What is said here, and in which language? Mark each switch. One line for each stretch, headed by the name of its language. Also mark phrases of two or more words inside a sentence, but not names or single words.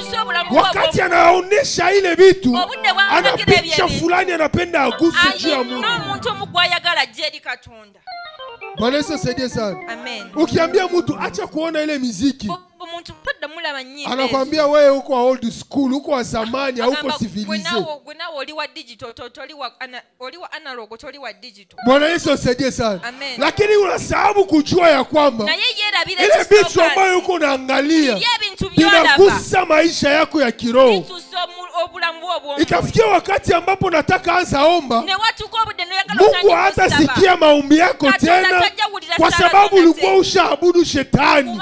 Swahili: Wakati anaonesha ile vitu, anapicha fulani anapenda aguse juu ya Mungu. Bwana Yesu asaidie sana. Amen. Ukiambia mtu acha kuona ile muziki, anakwambia wewe uko
English: old school,
Swahili: uko wa zamani, hauko civilize. Oli wa digital, oli wa analog, oli wa digital. Bwana Yesu asaidie sana. Amen. Lakini unasahau kujua ya kwamba ile vitu ambayo uko unaangalia inagusa maisha yako ya kiroho. Ikafikia wakati ambapo nataka anza omba, Mungu hata sikia maombi yako tena, kwa sababu ulikuwa ushaabudu shetani.